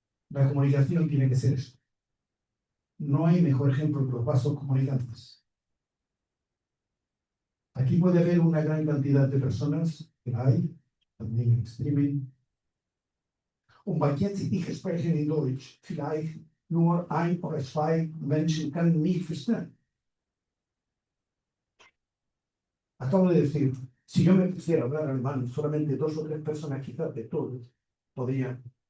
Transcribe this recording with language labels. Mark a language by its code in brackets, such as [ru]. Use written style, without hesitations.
[es] La comunicación tiene que ser eso. No hay mejor ejemplo que los vasos comunicantes. Aquí puede haber una gran cantidad de personas, que la hay, también en streaming. [de] Und weil jetzt ich spreche in Deutsch, vielleicht nur 1 oder 2 Menschen können mich verstehen. [es] Acabo de decir, si yo me quisiera hablar alemán, solamente 2 o 3 personas, quizás de todos, podrían.